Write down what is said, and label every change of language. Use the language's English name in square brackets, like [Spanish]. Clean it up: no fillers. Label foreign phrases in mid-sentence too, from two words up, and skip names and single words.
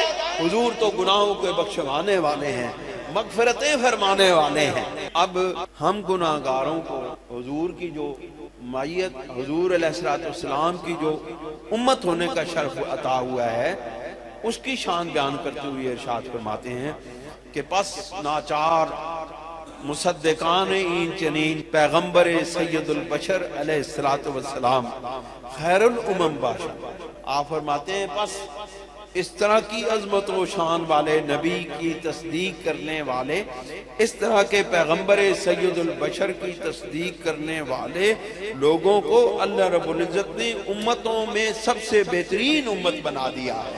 [Urdu] حضور تو گناہوں کے بخشوانے والے ہیں، مغفرتیں فرمانے والے ہیں۔ اب ہم گناہگاروں کو حضور کی جو مائیت، حضور علیہ السلام کی جو امت ہونے کا شرف عطا ہوا ہے، اس کی شان بیان کرتے ہوئے ارشاد فرماتے ہیں کہ [Persian] پس ناچار مصدقان این چنین پیغمبر سید البشر علیہ السلام خیر الامم باشد۔ [Urdu] آپ فرماتے ہیں پس اس طرح کی عظمت و شان والے نبی کی تصدیق کرنے والے، اس طرح کے پیغمبر سید البشر کی تصدیق کرنے والے لوگوں کو اللہ رب العزت نے امتوں میں سب سے بہترین امت بنا دیا ہے۔